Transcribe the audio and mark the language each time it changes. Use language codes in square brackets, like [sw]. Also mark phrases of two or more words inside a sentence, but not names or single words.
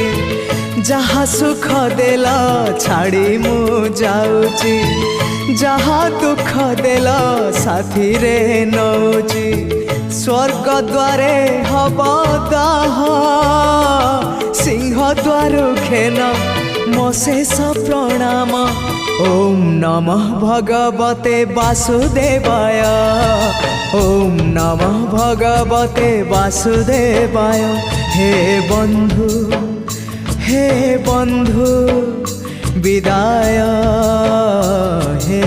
[or] ଯାହା ସୁଖ ଦେଲ ଛାଡ଼ି ମୁଁ ଯାଉଛି, ଯାହା ଦୁଃଖ ଦେଲ ସାଥୀ ରେ ନେଉଛି। ସ୍ୱର୍ଗ ଦ୍ୱାରେ ହେବ ଦାହ, ସିଂହ ଦ୍ୱାର ଖେନ ମୋ ଶେଷ ପ୍ରଣାମ। [sa] ओम नमः भगवते वासुदेवाय, ओम नमः भगवते वासुदेवाय। [or] ହେ ବନ୍ଧୁ ହେ ବନ୍ଧୁ ବିଦାୟ, ହେ